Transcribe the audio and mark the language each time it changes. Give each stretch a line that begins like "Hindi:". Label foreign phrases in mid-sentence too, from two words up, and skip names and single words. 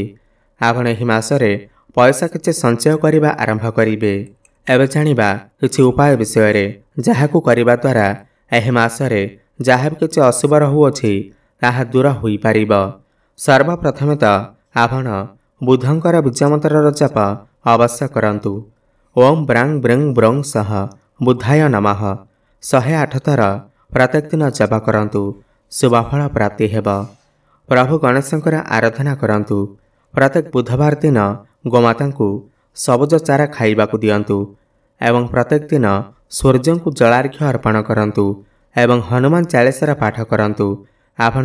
Odia: ଆପଣ ଏହି ମାସରେ ପଇସା କିଛି ସଞ୍ଚୟ କରିବା ଆରମ୍ଭ କରିବେ। ଏବେ ଜାଣିବା କିଛି ଉପାୟ ବିଷୟ ରେ ଯାହାକୁ କରିବା ଦ୍ୱାରା ଏହି ମାସରେ ଯାହା କିଛି ଅଶୁଭ ରହୁଅଛି ତାହା ଦୂର ହୋଇ ପାରିବା। ସର୍ବପ୍ରଥମେ ତ ଆପଣ ବୁଧଙ୍କର ବୀଜମନ୍ତ୍ରର ଜପ ଅବଶ୍ୟ କରନ୍ତୁ। ଓମ ବ୍ରାଂ ବ୍ରଂ ବ୍ରଂ ସହ ବୁଧାୟ ନମଃ 108 ଥର ପ୍ରତ୍ୟେକ ଦିନ ଜପ କରନ୍ତୁ। ଶୁଭଫଳ ପ୍ରାପ୍ତି ହେବ। ପ୍ରଭୁ ଗଣେଶଙ୍କର ଆରାଧନା କରନ୍ତୁ। ପ୍ରତ୍ୟେକ ବୁଧବାର ଦିନ ଗୋମାତା କୁ ସବୁଜ ଚାରା ଖାଇବାକୁ ଦିଅନ୍ତୁ ଏବଂ ପ୍ରତ୍ୟେକ ଦିନ ସୂର୍ଯ୍ୟ କୁ ଜଳାର୍ଘ୍ୟ ଅର୍ପଣ କରନ୍ତୁ ଏବଂ ହନୁମାନ ଚାଳିଶାର ପାଠ କରନ୍ତୁ।